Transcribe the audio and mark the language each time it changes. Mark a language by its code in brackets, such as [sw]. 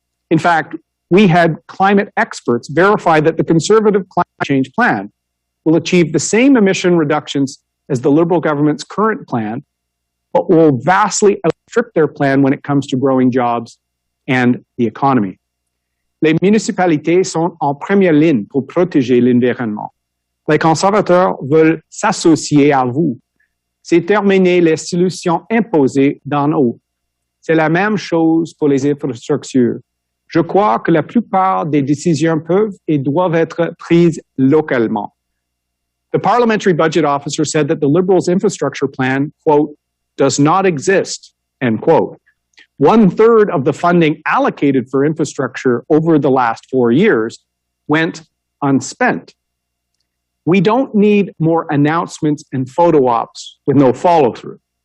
[en] In fact, we had climate experts verify that the Conservative climate change plan will achieve the same emission reductions as the Liberal government's current plan, but will vastly outstrip their plan when it comes to growing jobs and the economy. [fr] Les municipalités sont en première ligne pour protéger l'environnement. Les conservateurs veulent s'associer à vous. C'est terminer les solutions imposées d'en haut. C'est la même chose pour les infrastructures. Je crois que la plupart des décisions peuvent et doivent être prises localement. [en] The parliamentary budget officer said that the Liberals' infrastructure plan, quote, does not exist, end quote. 1/3 of the funding allocated for infrastructure over the last 4 years went unspent. We don't need more announcements and photo ops with no follow through.